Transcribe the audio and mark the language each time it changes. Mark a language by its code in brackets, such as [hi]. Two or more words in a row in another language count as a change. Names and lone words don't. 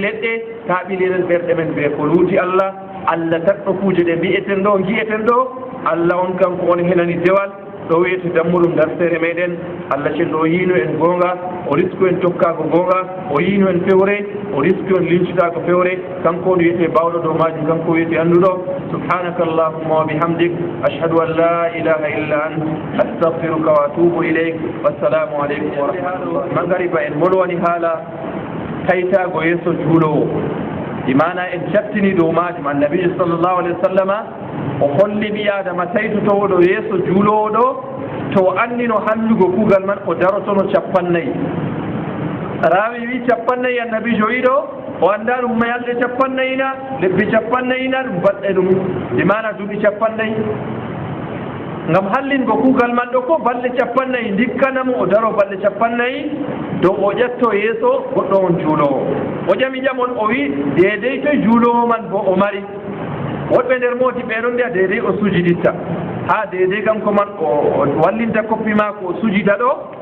[ff] leɗɗe ta ɓiliren ɓerɗe men be ko luuti Allah Allah tatɗo kuuje ɗe mbi'eten ɗo gi'eten ɗo Allah on kanko on henani dewal ɗo wiyete dammuɗum dartere meɗen Allah cenɗo o yiino en goonga o risku en tokkaako goonga o yiino en fewre o risku en lincitaako fewre kanko on wiyete bawɗo dow majum kanko wiyete annduɗo [ar] سبحانك اللهم وبحمدك أشهد أن لا إله إلا أنت أستغفرك وأتوب إليك والسلام عليكم ورحمة الله [ff] magariba en molwani haala taytago yeeso juulowo imana en cattini dow majum annabijo [ar] صلى الله عليه وسلم [ff] o holli ɓi adama taytutowo ɗo yeeso juulowo ɗo to o anndino hallugo kuugal man o darotono 50 raawi wi 50 annabijo wi ɗo وأندار ما يلي شفنينا لبي شفنينا بدلهم لماذا تبي شفني ngam hallin go kugal man do ko balle cappannayi dikkanamu o daro balle cappannayi dow o ƴetto yeeso goɗɗo on juulowo o jami jamon o wi deedey to juulowo man bo o mari woɗɓe nder mooti ɓeɗon mbiya deedey o sujiditta ha deedey kanko man o wallinta koppi maako o sujida ɗo